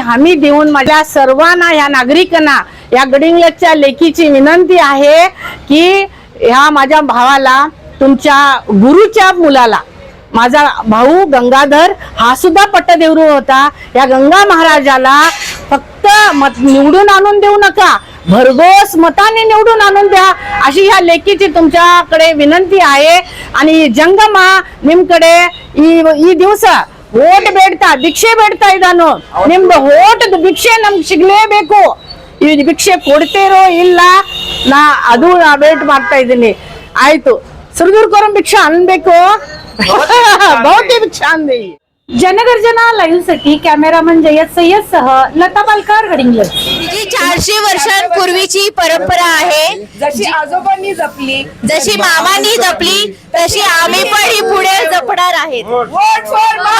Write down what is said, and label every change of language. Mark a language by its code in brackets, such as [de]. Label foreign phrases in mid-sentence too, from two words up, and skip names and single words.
[mr] हमी देऊन माझ्या सर्वांना या नागरिकांना या गडिंग्लजच्या लेकीची विनंती आहे की ह्या माझ्या भावाला, तुमच्या गुरुच्या मुलाला, माझा भाऊ गंगाधर हा सुद्धा पट्टदेवरू होता, या गंगा महाराजाला फक्त निवडून आणून देऊ नका, भरघोस मताने निवडून आणून द्या अशी ह्या लेकीची तुमच्याकडे विनंती आहे. आणि जंगमा निमकडे [kn] ಈ ದಿವಸ ಓಟ್ ಬೇಡ್ತಾ ಭಿಕ್ಷೆ ಬೇಡ್ತಾ ಇದ್ದಾನು. ನಿಮ್ದು ಓಟ್ ಭಿಕ್ಷೆ ನಮ್ಗೆ ಸಿಗ್ಲೇಬೇಕು. ಈ ಭಿಕ್ಷೆ ಕೊಡ್ತೀರೋ ಇಲ್ಲ ನಾ ಅದು ವೇಟ್ ಮಾಡ್ತಾ ಇದ್ದೀನಿ. ಆಯ್ತು, ಸುರದೂರ್ಕರಂ ಭಿಕ್ಷೆ ಅನ್ಬೇಕು, ಬಹುತಿ ಭಿಕ್ಷೆ ಅಂದಿ. [mr] जनगर्जना लाईव्ह साठी कॅमेरामन जयद सय्यद सह लता पालकर गडिंग्लज. जी 400 वर्षांपूर्वीची परंपरा आहे, जशी आजोबांनी जपली, जशी मामांनी जपली तशी आम्ही पण ही पुढे जपणार आहेत.